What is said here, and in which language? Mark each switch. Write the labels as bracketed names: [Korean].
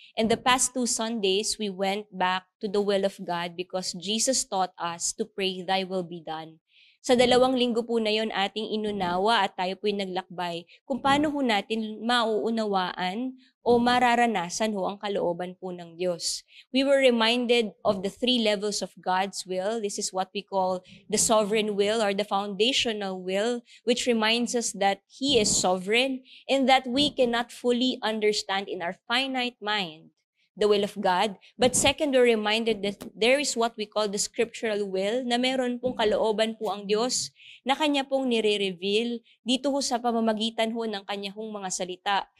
[English] And the past 2 Sundays, we went back to the will of God because Jesus taught us to pray, Thy will be done. [Filipino] Sa 2 linggo po na yon ating inunawa at tayo po'y naglakbay kung paano ho natin mauunawaan o mararanasan ho ang kalooban po ng Diyos. [English] We were reminded of the 3 levels of God's will. This is what we call the sovereign will or the foundational will, which reminds us that He is sovereign and that we cannot fully understand in our finite mind the will of God. But second, we're reminded that there is what we call the scriptural will, [Filipino] na meron pong kalooban po ang Diyos na Kanya pong nire-reveal dito ho sa pamamagitan ho ng Kanya hong mga salita.